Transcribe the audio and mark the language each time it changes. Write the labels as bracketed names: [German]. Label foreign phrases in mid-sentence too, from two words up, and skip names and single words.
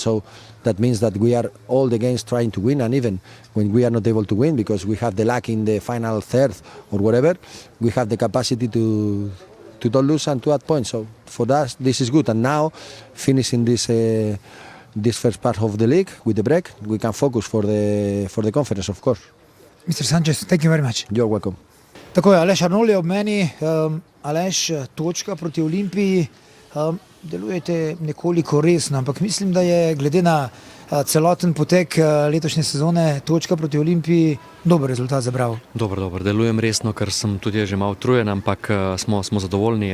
[English] So that means that we are all the games trying to win, and even when we are not able to win because we have the luck in the final third or whatever, we have the capacity to don't lose and to add points. So for us this is good, and now finishing this first part of the league with the break, we can focus for the conference, of course. Mr. Sanchez, thank you very much. You're welcome. [Slovenian] Tako je, Aleš Arnolj je ob meni. Aleš, točka proti Olimpiji. Delujete nekoliko resno, ampak mislim, da je glede na celoten potek letošnje sezone točka proti Olimpiji dober rezultat za Bravo. Dober, delujem resno, ker sem tudi že malo utrujen, ampak smo zadovoljni.